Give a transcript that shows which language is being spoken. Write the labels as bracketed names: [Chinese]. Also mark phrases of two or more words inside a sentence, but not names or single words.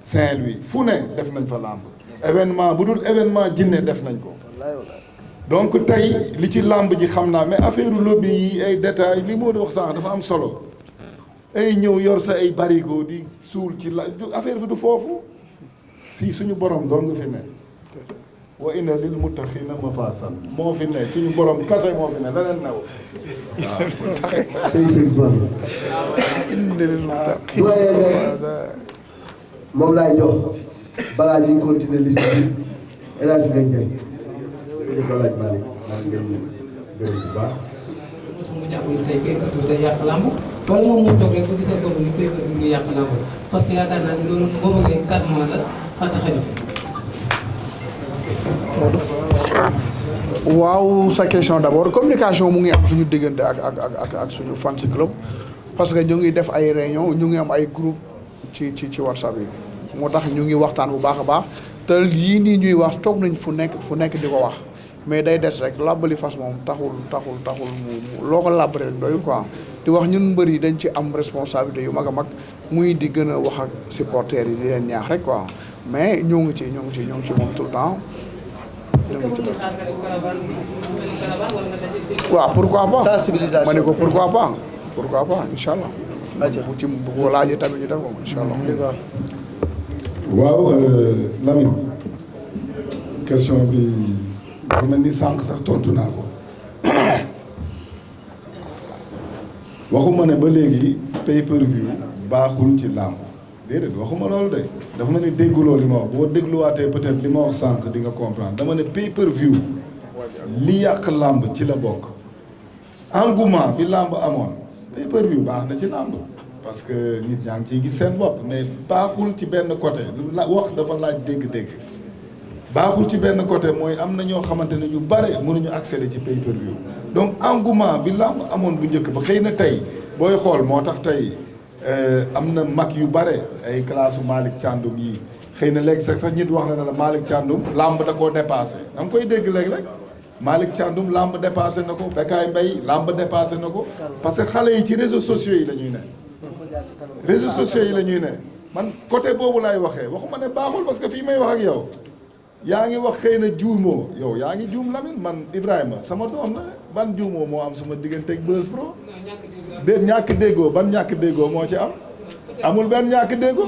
[Wolof] Saint-Louis fu ne def nañ fa làmb événement bu dul événement jinne def nañ ko donc tey li ci làmb ji xam naa mais affaire lobby yi ay détails li moo di wax sànq dafa am solo ay ñëw yor sa ay barigo di suul ci la affaire bi du foofu si suñu borom doo nga fi ne [Arabic] وإن للمتقين مفازا [Wolof] moo fi ne suñu borom kase moo fi ne leneen new waaw tey sëñ Fall moom laay jox balaa ñuy continuer liste bi El Hadj Ngagne Ndiaye ko laaj Malick maa ngi leen gërëm bu baax. mu jàpp ni tey pay-per-view day yàq làmb wala moom moo toog rek ba gisal bopp ni pay-per-view day yàq làmb [French] parce que [Wolof] yaakaar naa ne loolu boobu ak léegi 4 mois la fàtte xaju fi. waaw sa [French] question d'abord communication [Wolof] mu ngi am suñu diggante ak suñu fans club [French] parce que [Wolof] ñu ngi def ay réunion ñu ngi am ay groupe ci WhatsApp yi moo tax ñu ngi waxtaan bu baax a baax te yii nii ñuy wax toog nañ fu nekk di ko wax mais day des rek làbbali fas moom taxul mu loo ko làbb rek doyul quoi di wax ñun mbër yi dañ ci am responsabilité yu mag a mag muy di gën a wax ak supporters yi di leen ñaax rek quoi mais ñoo ngi ci moom [French] tout le temps. [Wolof] waaw [French] pourquoi pas [Wolof] sensibilisation ma ne ko [French] pourquoi pas [Arabic] إن شاء الله. [Wolof] bu ci bu ko laajee tamit ñu def ko [Arabic] إن شاء الله. [Wolof] waaw Lamine question bi dafa mel ni sànq sax tontu naa ko waxuma ne ba léegi pay-per-view baaxul ci làmb déedéet waxuma loolu de dafa mel ni dégguloo li ma wax boo dégluwaatee peut-être li ma wax sànq di nga comprendre dama ne pay-per-view li yàq làmb ci la bokk engouement bi làmb amoon pay-per-view baax na ci làmb [French] parce que [Wolof] nit ñaa ngi ciy gis seen bopp mais baaxul ci benn côté la wax dafa laaj dégg-dégg baaxul ci benn côté mooy am na ñoo xamante ne ñu bare mënuñu accéder ci pay-per-view donc engouement bi làmb amoon bu njëkk ba xëy na tey booy xool moo tax tey am na mag yu bare ay classe Malick Thiandoum yi xëy na léegi sax nit wax na la Malick Thiandoum làmb da koo dépassé da nga koy dégg léegi rek Malick Thiandoum làmb dépassé na ko Bécaye Mbaye làmb dépassé na ko [French] parce que [Wolof] xale yi ci [French] réseaux sociaux [Wolof] yi la ñuy ne [French] réseaux sociaux [Wolof] yi la ñuy ne man côté boobu laay waxee waxuma ne baaxul [French] parce que [Wolof] fii may wax ak yow yaa ngi wax xëy na juumoo yow yaa ngi juum Lamine man Ibrahima sama doom la ban juumoo moo am sama diggante ak Buzz Pro déet ñàkk déggoo ban ñàkk déggoo moo ci am amul benn ñàkk déggoo